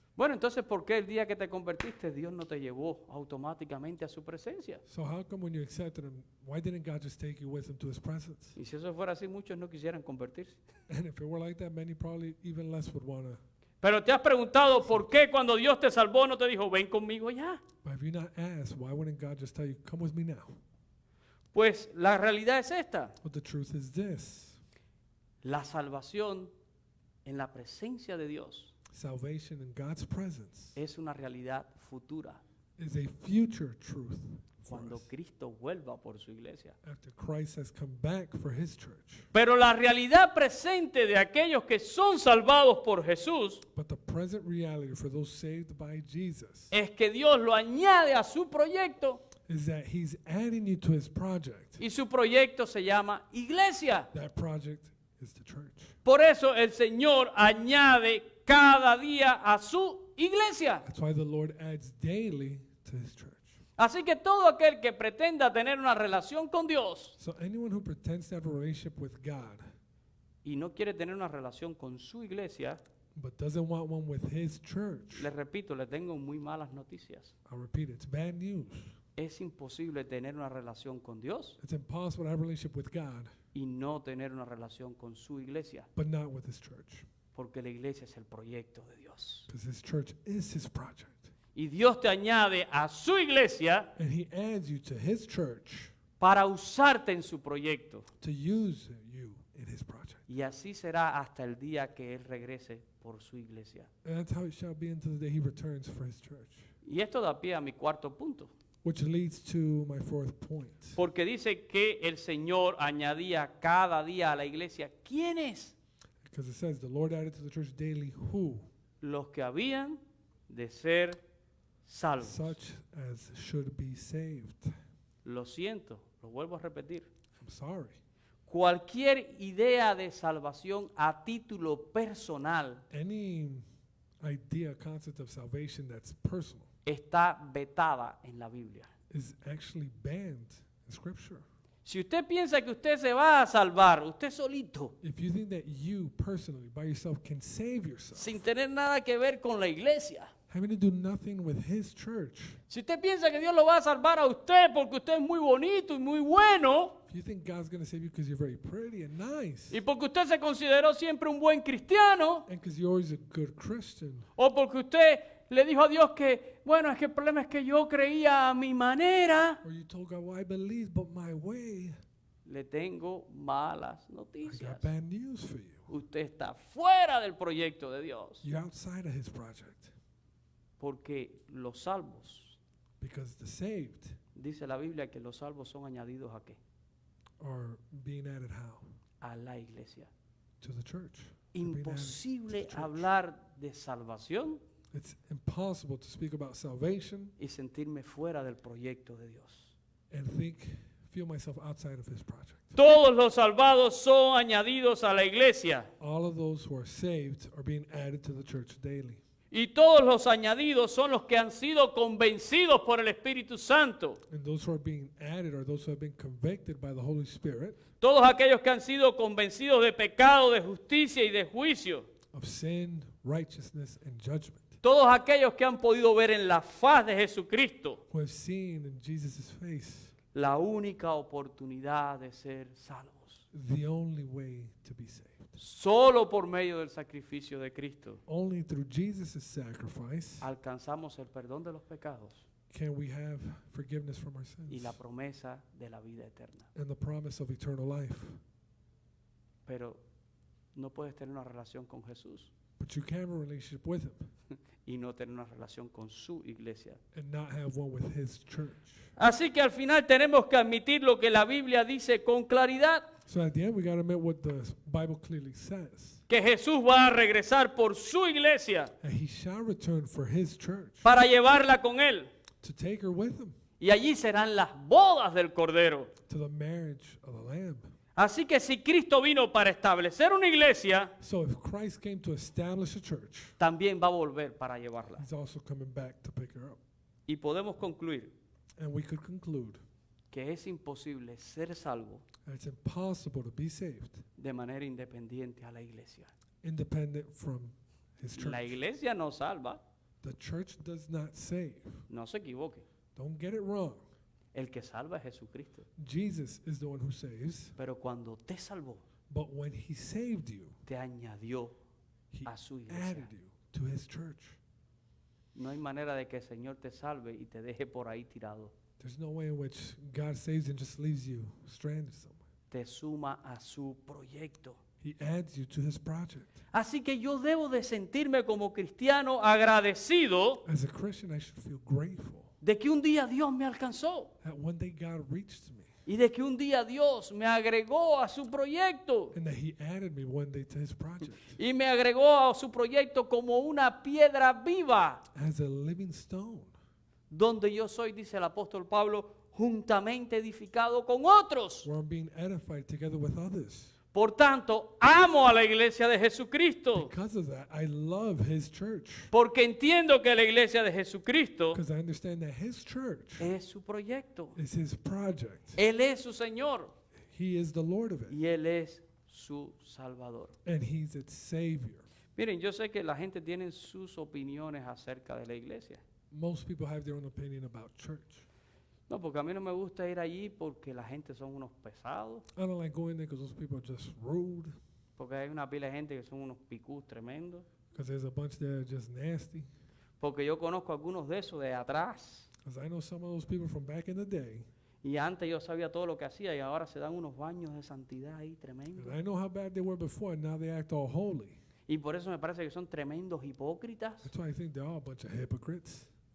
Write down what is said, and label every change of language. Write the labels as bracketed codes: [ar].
[es] Bueno, entonces, ¿por qué el día que te convertiste Dios no te llevó automáticamente a su presencia? [en] So how come when you accepted him, why didn't God just take you with him to his presence? [es] Y si eso fuera así, muchos no quisieran convertirse. [en] And if it were like that, many probably even less would want to. [es] Pero te has preguntado por qué cuando Dios te salvó no te dijo, ven conmigo ya. [en] But have you not asked, why wouldn't God just tell you, come with me now? [es] Pues la realidad es esta. [en] Well, the truth is this. [es] La salvación en la presencia de Dios [en] Salvation in God's presence [es] es una realidad futura [en] is a future truth for [es] cuando [en] us [es] Cristo vuelva por su iglesia. [en] after Christ has come back for his church. [es] Pero la realidad presente de aquellos que son salvados por Jesús [en] But the present reality for those saved by Jesus [es] es que Dios lo añade a su proyecto [en] is that he's adding you to his project. [es] y su proyecto se llama iglesia. [en] That project is the church. [es] Por eso el Señor añade cada día a su iglesia. [en] That's why the Lord adds daily to his church. [es] Así que todo aquel que pretenda tener una relación con Dios [en] So anyone who pretends to have a relationship with God [es] y no quiere tener una relación con su iglesia, [en] but doesn't want one with his church, [es] les repito, les tengo muy malas noticias. [en] I'll repeat, it's bad news. [es] Es imposible tener una relación con Dios [en] It's impossible to have a relationship with God, [es] y no tener una relación con su iglesia, [en] but not with his church. [es] porque la iglesia es el proyecto de Dios. [en] Because his church is his project. [es] Y Dios te añade a su iglesia [en] And he adds you to his church [es] para usarte en su proyecto. [en] to use you in his project. [es] Y así será hasta el día que Él regrese por su iglesia. [en] And that's how it shall be until the day he returns for his church. [es] Y esto da pie a mi cuarto punto. [en] Which leads to my fourth point. [es] Porque dice que el Señor añadía cada día a la iglesia. ¿Quiénes? [en] Because it says, the Lord added to the church daily who? [es] Los que habían de ser salvos. [en] Such as should be saved. [es] Lo siento, lo vuelvo a repetir. [en] I'm sorry. [es] Cualquier idea de salvación a título personal [en] Any idea, concept of salvation that's personal [es] está vetada en la Biblia. [en] is actually banned in Scripture. [es] Si usted piensa que usted se va a salvar, usted solito, [en] If you think that you personally, by yourself, can save yourself, [es] sin tener nada que ver con la iglesia. [en] having to do nothing with his church, [es] Si usted piensa que Dios lo va a salvar a usted porque usted es muy bonito y muy bueno, [en] if you think God's going to save you because you're very pretty and nice, [es] y porque usted se consideró siempre un buen cristiano, [en] and because you're always a good Christian, [es] o porque usted le dijo a Dios que, bueno, es que el problema es que yo creía a mi manera, [en] or you told God, well, I believe, but my way, [es] le tengo malas [en] I [es] noticias. [en] got bad news for you. [es] Usted está fuera del proyecto de Dios, [en] You're outside of his project. [es] porque los salvos, [en] Because the saved [es] dice la Biblia que los salvos son añadidos a qué? [en] are being added how? [es] A la iglesia. [en] To the church. They're being added to the [es] Imposible [en] church. [es] hablar de salvación [en] It's impossible to speak about salvation [es] y sentirme fuera del proyecto de Dios. [en] and feel myself outside of his project. [es] Todos los salvados son añadidos a la iglesia [en] All of those who are saved are being added to the church daily. [es] y todos los añadidos son los que han sido convencidos por el Espíritu Santo. [en] And those who are being added are those who have been convicted by the Holy Spirit [es] Todos aquellos que han sido convencidos de pecado, de justicia y de juicio. [en] of sin, righteousness, and judgment. [es] Todos aquellos que han podido ver en la faz de Jesucristo [en] Who have seen in Jesus' face [es] la única oportunidad de ser salvos. [en] the only way to be saved. [es] Solo por medio del sacrificio de Cristo [en] Only through Jesus' sacrifice [es] alcanzamos el perdón de los pecados [en] can we have forgiveness from our [es] y [en] sins [es] la promesa de la vida eterna. [en] and the promise of eternal life. [es] Pero no puedes tener una relación con Jesús [en] But you can have a relationship with him [es] y no tener una relación con su iglesia. [en] and not have one with his church. [es] Así que al final tenemos que admitir lo que la Biblia dice con claridad, [en] So at the end, we got to admit what the Bible clearly says. [es] que Jesús va a regresar por su iglesia [en] And he shall return for his church [es] para llevarla con él. [en] to take her with him [es] Y allí serán las bodas del Cordero. [en] to the marriage of the Lamb. [es] Así que si Cristo vino para establecer una iglesia, [en] So if Christ came to establish a church, [es] también va a volver para llevarla. [en] he's also coming back to pick her up. [es] Y podemos concluir [en] And we could conclude [es] que es imposible ser salvo [en] that it's impossible to be saved [es] de manera independiente a la iglesia. [en] independent from his church. [es] La iglesia no salva, [en] The church does not save. [es] No se equivoque. [en] Don't get it wrong. [es] El que salva es Jesucristo. [en] Jesus is the one who saves. [es] Pero cuando te salvó, [en] But when he saved you, [es] te añadió [en] he [es] a su iglesia. [en] added you to his church. [es] No hay manera de que el Señor te salve y te deje por ahí tirado. [en] There's no way in which God saves you and just leaves you stranded somewhere. [es] Te suma a su proyecto. [en] He adds you to his project. [es] Así que yo debo de sentirme como cristiano agradecido [en] As a Christian, I should feel grateful [es] de que un día Dios me alcanzó [en] that one day God reached me [es] y de que un día Dios me agregó a su proyecto [en] and that he added me one day to his project [es] y me agregó a su proyecto como una piedra viva [en] as a living stone, [es] donde yo soy, dice el apóstol Pablo, juntamente edificado con otros. [en] where I'm being edified together with others. [es] Por tanto, amo a la iglesia de Jesucristo [en] Because of that, I love his church. [es] porque entiendo que la iglesia de Jesucristo [en] Because I understand that his church [es] es su proyecto. [en] is his project. [es] Él es su Señor [en] He is the Lord of it. [es] y Él es su Salvador. [en] And he's its Savior. [es] Miren, yo sé que la gente tiene sus opiniones acerca de la iglesia. [en] Most people have their own opinion about church. [es] No, porque a mí no me gusta ir allí porque la gente son unos pesados, [en] I don't like going there because those people are just rude. [es] porque hay una pila de gente que son unos picús tremendos, [en] Because there's a bunch that are just nasty. [es] porque yo conozco algunos de esos de atrás [en] Because I know some of those people from back in the day. [es] y antes yo sabía todo lo que hacía y ahora se dan unos baños de santidad ahí tremendos. [en] And I know how bad they were before, and now they act all holy. [es] Y por eso me parece que son tremendos hipócritas. [en] That's why I think they're all a bunch of hypocrites.